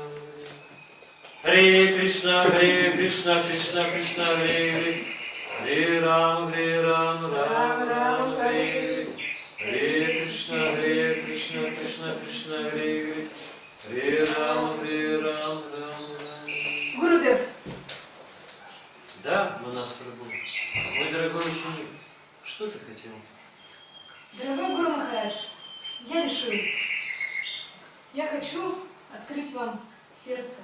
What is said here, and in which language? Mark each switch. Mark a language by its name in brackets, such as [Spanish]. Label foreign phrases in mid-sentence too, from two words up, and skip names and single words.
[Sanskrit] Hare Krishna, Krishna Krishna, Hare Hare. Hare Rama, Rama Rama, Hare Hare. Hare Krishna, Krishna Krishna, Hare Hare. Hare Rama, [Russian] Гурудев, Да, Манас Прабху. Мой дорогой ученик, что ты хотел? дорогой Гуру Махарадж, я решил. Я хочу открыть вам сердце.